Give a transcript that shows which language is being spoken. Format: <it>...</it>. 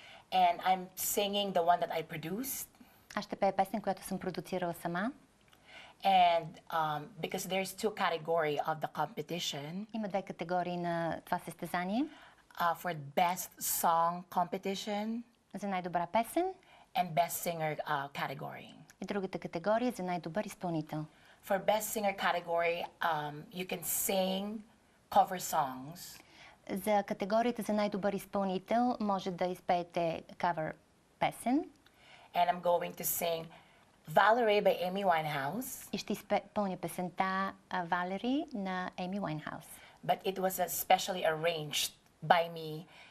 <en>And I'm singing the one that I produced.</en> <bg>Аз ще пея песен, която съм продуцирала сама.</bg> <en>And because there's two categories of the competition.</en> <bg>Има две категории на това състезание.</bg> <en>For Best Song Competition.</en> <bg>За най-добра песен.</bg> <en>And Best Singer category.</en> <bg>И другата категория за най-добър изпълнител.</bg> <en>For Best Singer category, you can sing cover songs.</en> <bg>За категорията за най-добър изпълнител може да изпеете кавър песен.</bg> <en>And I'm going to sing Valerie by Amy Winehouse.</en> <bg>И ще изпълня песента Valerie на Amy Winehouse.</bg> <en>But it was specially arranged by me.</en>